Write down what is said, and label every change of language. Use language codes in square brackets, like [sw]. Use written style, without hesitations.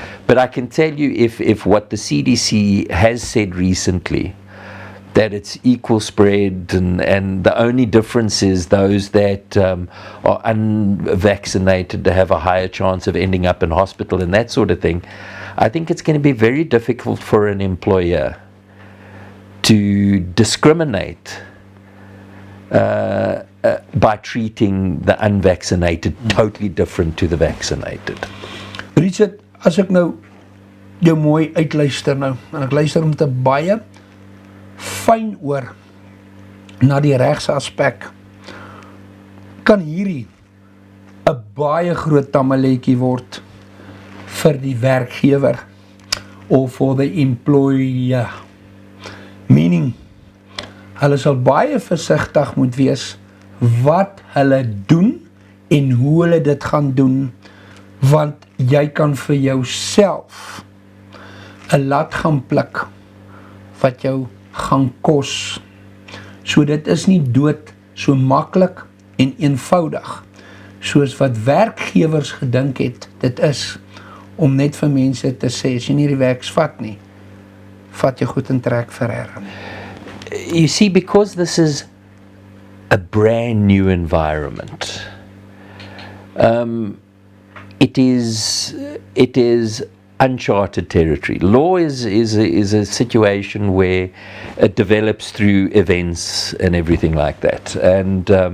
[en] But I can tell you, if what the CDC has said recently, that it's equal spread, and the only difference is those that are unvaccinated to have a higher chance of ending up in hospital and that sort of thing, I think it's going to be very difficult for an employer to discriminate by treating the unvaccinated totally different to the vaccinated. [af] Richard, as ek nou jou mooi uitluister nou, en ek luister met 'n baie fyn oor na die regsaspek, kan hierdie 'n baie groot tamaletjie word vir die werkgewer of [en] for the employer. [af] Meaning, hulle sal baie versigtig moet wees wat hulle doen en hoe hulle dit gaan doen, want jy kan vir jouself 'n lat gaan pluk wat jou gaan kos. So dit is nie dood so maklik en eenvoudig soos wat werkgewers gedink het dit is om net vir mense te sê, as jy nie die werks vat nie, vat jy goed en trek vir herre. [en] You see, because this is a brand new environment, it is uncharted territory. Law is a situation where it develops through events and everything like that, and